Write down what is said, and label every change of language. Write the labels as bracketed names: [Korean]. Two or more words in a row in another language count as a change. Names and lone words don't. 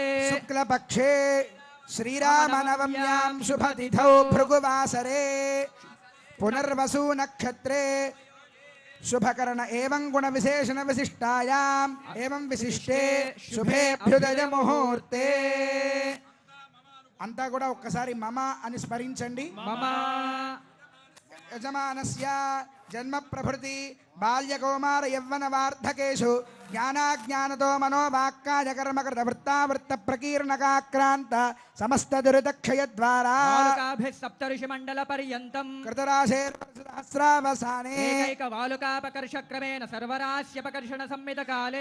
[Sanskrit] शुक्लपक्षे श्रीरामनवम्यां शुभतिथौ भृगुवासरे पुनर्वसु नक्षत्रे शुभकर्ण एवं गुण विशेषण विशिष्टायाम् एवं विशिष्टे शुभेभ्युदय मुहूर्ते [Telugu] అంతా కూడా ఒక్కసారి మమ అని స్మరించండి. [Sanskrit] మమ యజమానస్య జన్మ ప్రభృతి బాల్య కౌమార యవ్వన వార్ధకేషు ज्ञानाज्ञानतो मनोवाक्काय कर्मकृत वृत्तावृत्त प्रकीर्णकाक्रांत समस्त दुरितक्षय द्वारा वालुकाभिः सप्तऋषि मंडल पर्यन्तम् कृतराशेर्सहस्रावसाने एकैक वालुकापकर्षक्रमेण सर्वराश्यपकर्षण संमितकाले